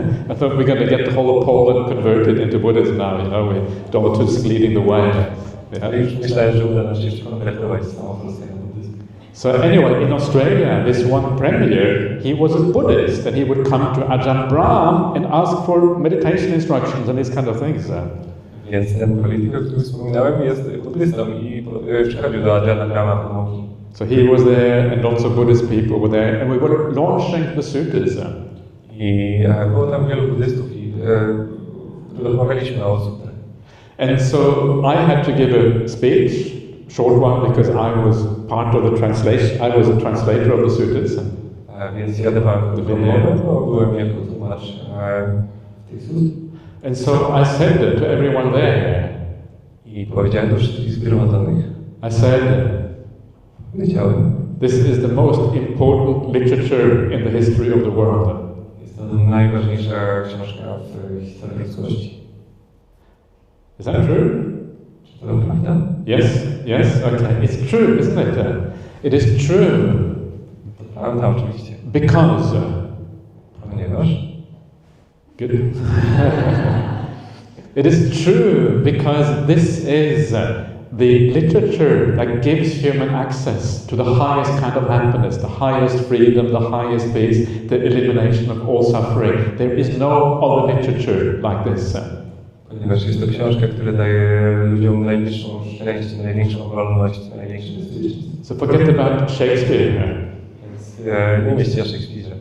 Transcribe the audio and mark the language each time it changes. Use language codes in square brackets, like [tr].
[en] I thought we're going to get the whole of Poland converted into Buddhism now. You know, with Donald Tusk leading the way. [pl] Ale już myślałem, że uda nam się jeszcze konwertować z całą Polskę. [en] So anyway, in Australia, this one premier, he was a Buddhist, and he would come to Ajahn Brahm and ask for meditation instructions and these kind of things. [pl] Więc ten polityk, o którym wspominałem, jest buddystą i przychodził do Ajahna Brahma po nauki. [en] So he was there, and lots of Buddhist people were there, and we were launching the suttas. [pl] I było tam wielu buddystów i rozmawialiśmy o sutrach. [en] And so I had to give a speech, short one, because I was part of the translation. I was a translator of the suttas. [pl] Więc ja dawałem wymowę, bo byłem jako tłumacz tych sut. [en] And so I said to everyone there. [pl] I powiedziałem do wszystkich zgromadzonych. [en] I said, [pl] powiedziałem, [en] this is the most important literature in the history of the world. [pl] Jest to najważniejsza książka w historii ludzkości. [en] Is that true? [pl] Czy to prawda? [en] Yes, okay. It's true, isn't it? It is true. [pl] To prawda, oczywiście. [en] Because. [pl] Ponieważ. [en] Good. It is true because this is the literature that gives human access to the highest kind of happiness, the highest freedom, the highest peace, the elimination of all suffering. There is no other literature like this. [pl] Ponieważ jest to książka, która daje ludziom najwyższą szczęście, największą wolność, największy bezpieczeństwo. [en] So forget about Shakespeare. [pl] Więc nie myślcie o Szekspirze.